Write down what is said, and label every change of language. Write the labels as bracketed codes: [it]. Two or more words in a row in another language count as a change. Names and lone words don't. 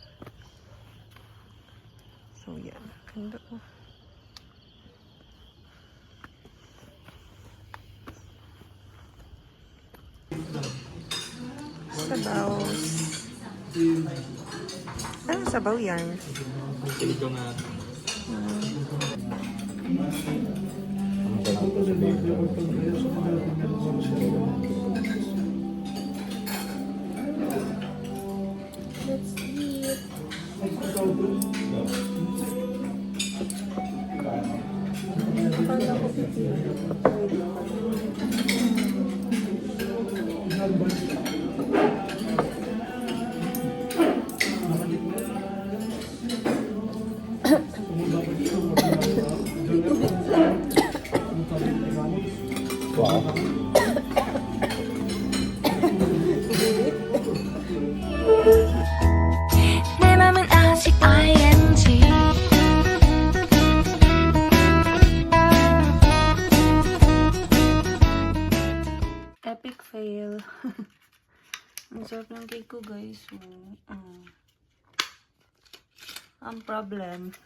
[tl] So, yan. Ganda, oh. Sabaw. Anong sabaw yan? Ito nga. [en] Let's eat. [tl] Akala ko pipili. Wow. [ko] 내 맘은 아직 ing [en] Epic fail. [tl] Ang sarap ng cake ko, guys. Ang problem.